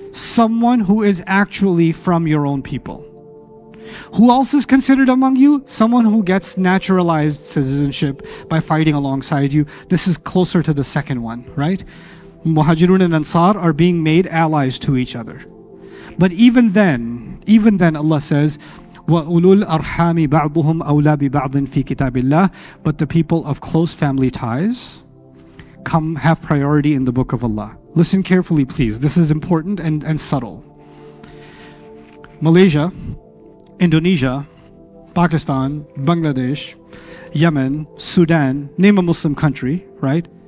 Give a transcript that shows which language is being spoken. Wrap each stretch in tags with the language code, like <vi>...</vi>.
<en>Someone who is actually from your own people. Who else is considered among you? Someone who gets naturalized citizenship by fighting alongside you. This is closer to the second one, right? Muhajirun and Ansar are being made allies to each other. But even then Allah says,</en> <ar>وَأُولُو الْأَرْحَامِ بَعْضُهُمْ أَوْلَى بِبَعْضٍ فِي كِتَابِ اللَّهِ.</ar> <en>But the people of close family ties have priority in the book of Allah. Listen carefully, please. This is important and subtle. Malaysia, Indonesia, Pakistan, Bangladesh, Yemen, Sudan, name a Muslim country, right?</en>